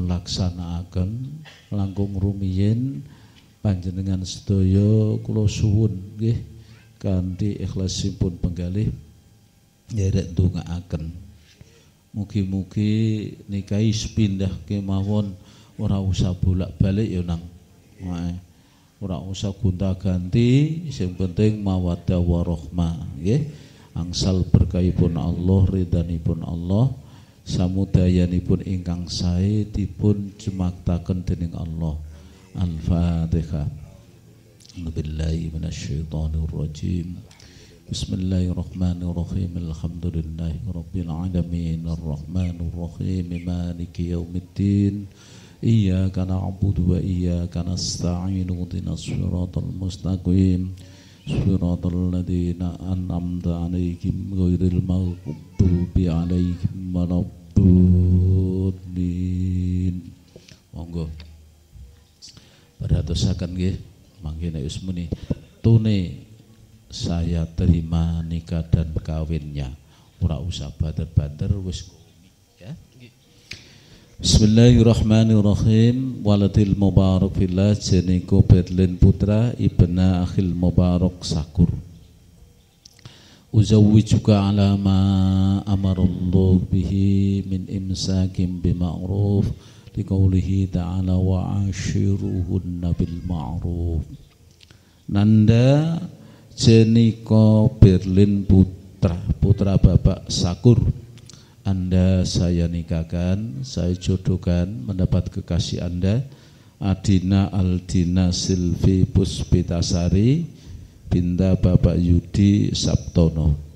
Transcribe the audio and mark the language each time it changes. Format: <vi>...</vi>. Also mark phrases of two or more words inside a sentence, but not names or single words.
<jv>laksanakaken langkung rumiyin panjenengan sedaya kula suwun nggih kanthi ikhlasipun penggalih nderek ndongaaken mugi-mugi nikahi sepindah kemawon, ora usah bolak-balik ya nang ora usah gonta-ganti, sing penting</jv> <ar>مودة ورحمة</ar> <jv>nggih. angsal berkahipun Allah, ridhanipun Allah, samudayanipun ingkang sae dipun jemaktaken dening Allah. Al-Fatihah.</jv> <ar>بالله من الشيطان الرجيم. بسم الله الرحمن الرحيم. الحمد لله رب العالمين. الرحمن الرحيم. مالك يوم الدين. إياك نعبد وإياك نستعين. اهدنا الصراط المستقيم. صراط الذين أنعمت عليهم غير المغضوب عليهم ولا الضالين.</ar> <jv>Monggo. Padatosaken nggih, mangke nek wis muni tune</jv> <id>saya terima nikah dan kawinnya,</id> <jv>ora usah bader-bader, wis ya.</jv> <ar>Bismillahirrahmanirrahim. ولدي المبارك في الله jeniko Berlin Putra ابن أخي المبارك Sakur. أزوجك على ما أمر الله به من إمساك بمعروف لقوله تعالى وعاشروهن بالمعروف.</ar> <id>Nanda jeniko Berlin Putra Bapak Sakur, Anda saya nikahkan, saya jodohkan mendapat kekasih Anda Adina Aldina Silvi Puspitasari binta Bapak Yudi Sabtono</id>